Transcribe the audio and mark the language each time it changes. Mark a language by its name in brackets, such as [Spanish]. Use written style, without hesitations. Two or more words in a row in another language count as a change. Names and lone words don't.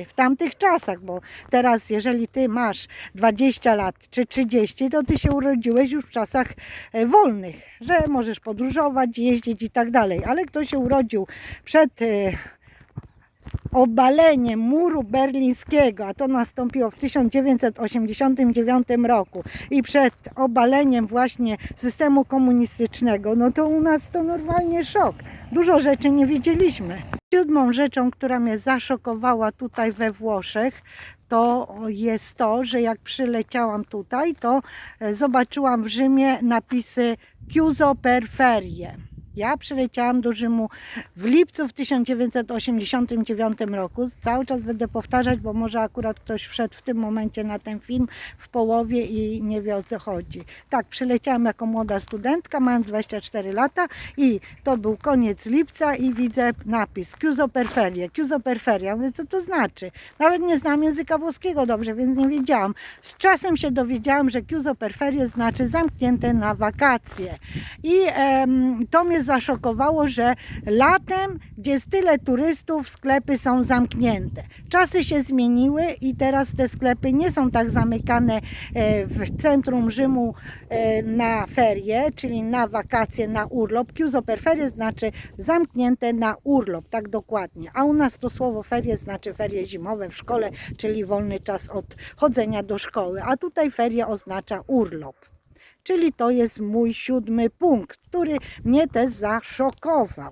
[Polish] W tamtych czasach, bo teraz jeżeli Ty masz 20 lat czy 30, to Ty się urodziłeś już w czasach wolnych, że możesz podróżować, jeździć i tak dalej, ale kto się urodził przed obaleniem muru berlińskiego, a to nastąpiło w 1989 roku, i przed obaleniem właśnie systemu komunistycznego, no to u nas to normalnie szok. Dużo rzeczy nie wiedzieliśmy. Siódmą rzeczą, która mnie zaszokowała tutaj we Włoszech, to jest to, że jak przyleciałam tutaj, to zobaczyłam w Rzymie napisy [Italian] Chiuso per ferie. [Polish] Ja przyleciałam do Rzymu w lipcu w 1989 roku. Cały czas będę powtarzać, bo może akurat ktoś wszedł w tym momencie na ten film w połowie i nie wie, o co chodzi. Tak, przyleciałam jako młoda studentka, mając 24 lata, i to był koniec lipca i widzę napis [Italian] Chiuso per ferie, Chiuso per ferie. [Polish] Ja mówię, co to znaczy? Nawet nie znam języka włoskiego dobrze, więc nie wiedziałam. Z czasem się dowiedziałam, że [Italian] Chiuso per ferie [Polish] znaczy zamknięte na wakacje. I to mnie zaszokowało, że latem, gdzie jest tyle turystów, sklepy są zamknięte. Czasy się zmieniły i teraz te sklepy nie są tak zamykane w centrum Rzymu na ferie, czyli na wakacje, na urlop. [Italian] Chiuso per ferie [Polish] znaczy zamknięte na urlop, tak dokładnie. A u nas to słowo ferie znaczy ferie zimowe w szkole, czyli wolny czas od chodzenia do szkoły. A tutaj ferie oznacza urlop. Czyli to jest mój 7. punkt, który mnie też zaszokował.